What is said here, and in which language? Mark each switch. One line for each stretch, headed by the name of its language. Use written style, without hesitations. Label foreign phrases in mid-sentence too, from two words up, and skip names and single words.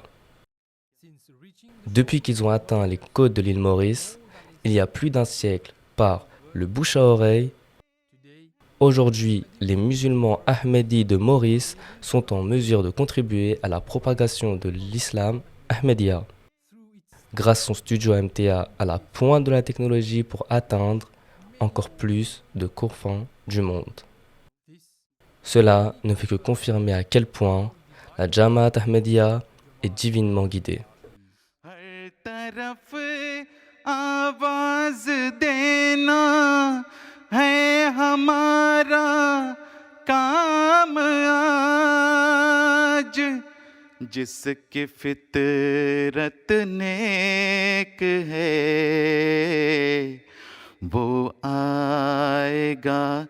French: Depuis qu'ils ont atteint les côtes de l'île Maurice, il y a plus d'un siècle, par le bouche à oreille, aujourd'hui, les musulmans ahmédis de Maurice sont en mesure de contribuer à la propagation de l'islam ahmédia, grâce à son studio MTA à la pointe de la technologie pour atteindre encore plus de confins du monde. Cela ne fait que confirmer à quel point la Jamaat Ahmadiyya est divinement guidée.
Urdu: آواز دینا ہے ہمارا کام آج جس کی فطرت نیک ہے وہ آئے گا